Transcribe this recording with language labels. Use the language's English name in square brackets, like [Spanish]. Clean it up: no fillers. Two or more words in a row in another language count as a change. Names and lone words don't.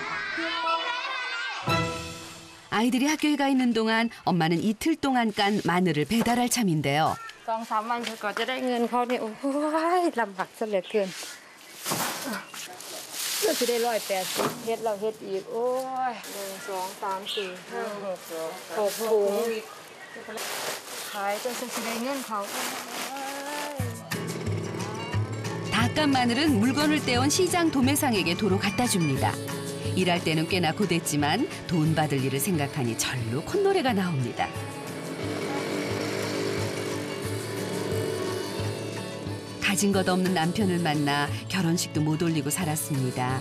[Korean] 아이들이 학교에 가 있는 동안 엄마는 이틀 동안 깐 마늘을 배달할 참인데요. [Northeastern Thai] 2-3 วันกว่าจะได้เงินเขาเนี่ยโอ้ยลำบากซะเหลือเกินก็จะได้180เฮ็ดเราเฮ็ดอีกโอ้ย1 2 3 4 5 6ถุงขายจนจะได้เงินเขา [Korean] 다 깐 마늘은 물건을 떼온 시장 도매상에게 도로 갖다 줍니다. 일할 때는 꽤나 고됐지만 돈 받을 일을 생각하니 절로 콧노래가 나옵니다. 가진 것 없는 남편을 만나 결혼식도 못 올리고 살았습니다.